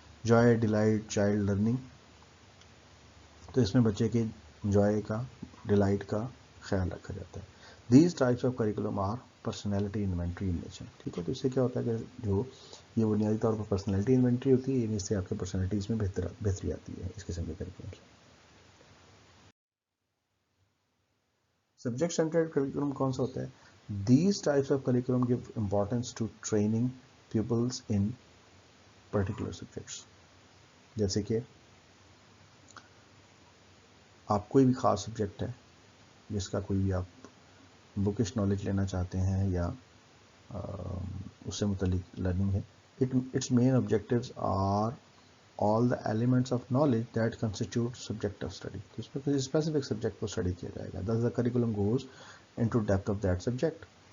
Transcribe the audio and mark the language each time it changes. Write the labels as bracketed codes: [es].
[ur] Joy, delight, child learning. تو اس میں بچے کے جوائے کا, ڈیلائٹ کا خیال رکھا جاتا ہے. [en] These types of curriculum are personality inventory in nature. [ur] ٹھیک ہے, تو اس سے کیا ہوتا ہے کہ جو یہ بنیادی طور پر پرسنالٹی انوینٹری ہوتی ہے, یعنی اس سے آپ کے پرسنالٹیز میں بہتری آتی ہے اس قسم کے کریکولم سے. سبجیکٹ سینٹرڈ کریکولم کون سا ہوتا ہے؟ [en] These types of curriculum give importance to training pupils in particular subjects. [ur] جیسے کہ آپ کوئی بھی خاص سبجیکٹ ہے جس کا کوئی بھی آپ بکش نالج لینا چاہتے ہیں یا اس سے متعلق لرننگ ہے, [en] its main objectives are all the elements of knowledge that constitute subject of study. [ur] تو اس میں کسی اسپیسیفک سبجیکٹ کو اسٹڈی کیا جائے گا. [en] Thus the curriculum goes into depth of that subject.